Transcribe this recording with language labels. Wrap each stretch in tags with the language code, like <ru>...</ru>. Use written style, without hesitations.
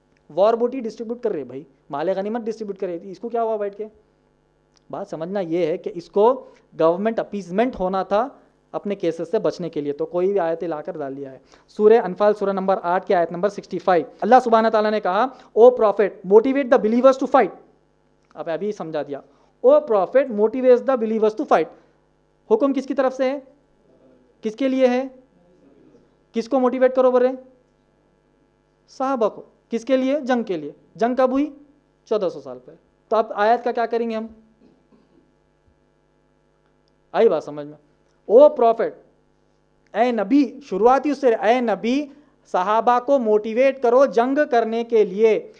<ur>وار بوٹی ڈسٹریبیوٹ کر رہے بھائی، مال غنیمت ڈسٹریبیوٹ کر رہے تھی، اس کو کیا ہوا بیٹھ کے؟ بات سمجھنا یہ ہے کہ اس کو گورنمنٹ اپیزمنٹ ہونا تھا اپنے کیسز سے بچنے کے لیے، تو کوئی بھی آیتیں لا کر ڈال دیا ہے. سورہ انفال سورہ نمبر 8 کی آیت نمبر 65 اللہ سبحانہ تعالیٰ نے کہا</ur> <en>O prophet motivate the believers to fight.</en> <ur>اب ابھی سمجھا دیا،</ur> <en>O prophet motivates the believers to fight.</en> <ur>حکم کس کی طرف سے ہے؟ کس کے لیے ہے؟ کس کو موٹیویٹ کرو برے؟ صحابہ کو. کس کے لیے؟ جنگ کے لیے. جنگ کب ہوئی؟ 1400 سال پہلے. تو اب آیت کا کیا کریں گے ہم؟ آئی بات سمجھ میں؟ او پروفٹ، اے نبی، شروعاتی اس سے اے نبی صحابہ کو موٹیویٹ کرو جنگ کرنے کے لیے.</ur>